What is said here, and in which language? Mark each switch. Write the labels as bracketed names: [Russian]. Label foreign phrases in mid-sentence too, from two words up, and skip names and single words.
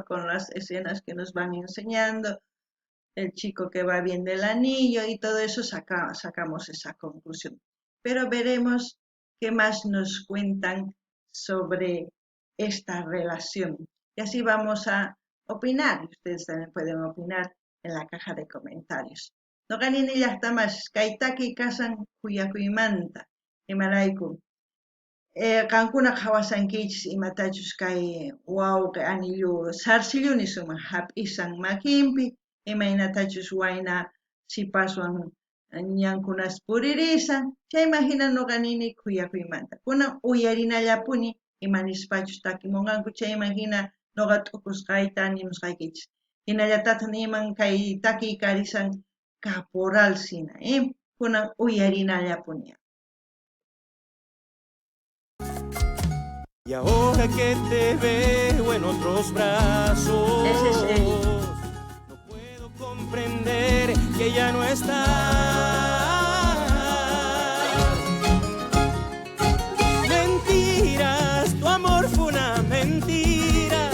[Spanish] Con las escenas que nos van enseñando, el chico que va viendo el anillo y todo eso sacamos esa conclusión. Pero veremos qué más nos cuentan sobre esta relación. Y así vamos a opinar. Ustedes también pueden opinar en la caja de comentarios. [Quechua] No ganin llaqtamas kaytaki kasan kuyakuymanta imarayku. Qankuna qhawasankichis imatachus kay wawqi anillu sarcilluni sumaq hap'isan makinpi, imaynatachus wayna sipaswan ñankunas puririsan, chayman hina nuqa nini kuyakuymanta. Kunan uyarinallapuni imanispachus takimunqanku, chayman hina nuqa t'ukusqayta nimusqaykichis. Hinallatataq niman kay takiy karisan caporal sina, kunan uyarinallapuni. [Spanish] Y ahora que te veo en otros brazos, Ese es Eric. no puedo comprender que ya no estás. Mentiras, tu amor fue una mentira.